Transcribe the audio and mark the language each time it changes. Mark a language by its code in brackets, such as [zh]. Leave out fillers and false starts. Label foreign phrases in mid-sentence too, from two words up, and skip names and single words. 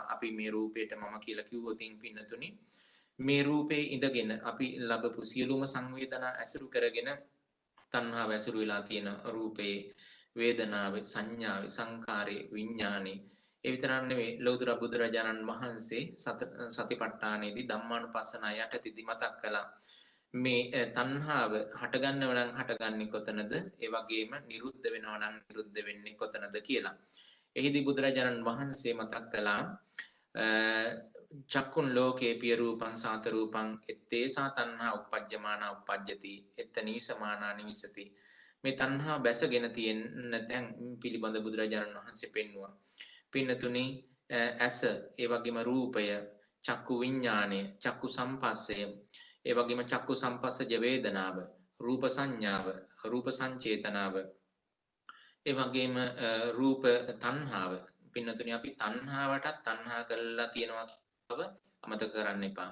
[si] අපි මේ රූපේට මම කියලා කිව්වොත් පින්නතුනි මේ රූපේ ඉඳගෙන අපි ලබපු සියලුම සංවේදනා ඇසුරු කරගෙන තණ්හාව ඇසුරු වෙලා තියෙන රූපේ වේදනාවේ සංඥාවේ සංකාරේ විඥානේ ඒ විතරක් නෙවෙයි ලෞතර බුදුරජාණන් වහන්සේ සතිපට්ඨානයේදී ධම්මානුපස්සන යටතේදී මතක් කළා මේ තණ්හාව හටගන්නව නම් හටගන්නේ කොතනද ඒ වගේම නිරුද්ධ වෙනව නම් නිරුද්ධ වෙන්නේ කොතනද කියලා. එහිදී බුදුරජාණන් වහන්සේ මතක් කළා [pi] චක්කුන් ලෝකේ පිය රූපං සාත රූපං ettesa තණ්හා uppajjamana uppajjati ettani samana nivisati [si] මේ තණ්හා බැසගෙන තියෙන තැන් පිළිබඳ බුදුරජාණන් වහන්සේ පෙන්වුවා. පින්නතුනි ඇස ඒ වගේම රූපය චක්කු විඥානය චක්කු සම්පස්සය ඒ වගේම චක්කු සම්පස්සජ වේදනාව රූප සංඥාව රූප සංචේතනාව ඒ වගේම රූප තණ්හාව පින්නතුනි අපි තණ්හාවටත් තණ්හා කරලා තියෙනවා බව අමතක කරන්න එපා.